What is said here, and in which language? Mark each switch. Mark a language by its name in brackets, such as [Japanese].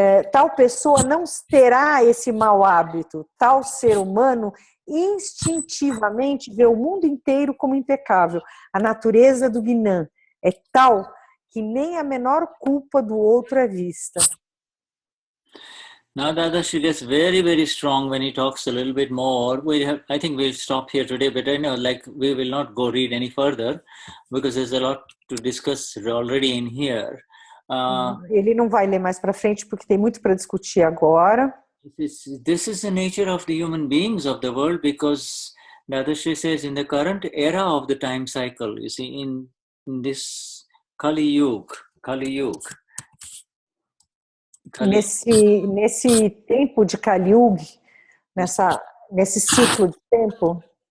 [Portuguese] Tal pessoa não terá esse mau hábito. Tal ser humano instintivamente vê o mundo inteiro como impecável. A natureza do Vignan é tal que nem a menor culpa do outro é vista. [English] Now Dadashri gets very, very strong when he talks a little bit more. I think we'll stop here today, but I know we will not go read any further because there's a lot to discuss already in here. [Portuguese] Ele não vai ler mais para frente porque tem muito para discutir agora. [English] This is the nature of the human beings of the world, because Dadashri says in the current era of the time cycle, you see, in this Kali Yuga. [Portuguese] Nesse tempo de Kali Yuga, nesse ciclo de tempo,